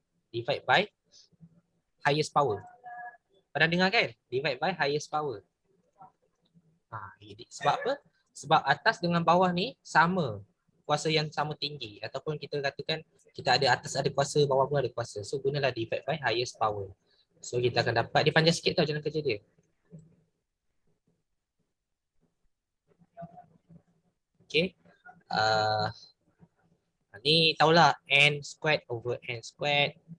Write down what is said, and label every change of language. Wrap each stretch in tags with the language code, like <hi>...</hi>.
<en>Divide by highest power.</en> <ms>Pernah dengar kan?</ms> <en>Divide by highest power.</en> <ms>Sebab apa? Sebab atas dengan bawah ni sama. Kuasa yang sama tinggi. Ataupun kita katakan kita ada atas ada kuasa, bawah pun ada kuasa. So gunalah</ms> <en>divide by highest power.</en> <ms>So kita akan dapat, dia panjang sikit tau jalan kerja dia. Okay. Ni tahulah</ms> <en>N squared over N squared.</en>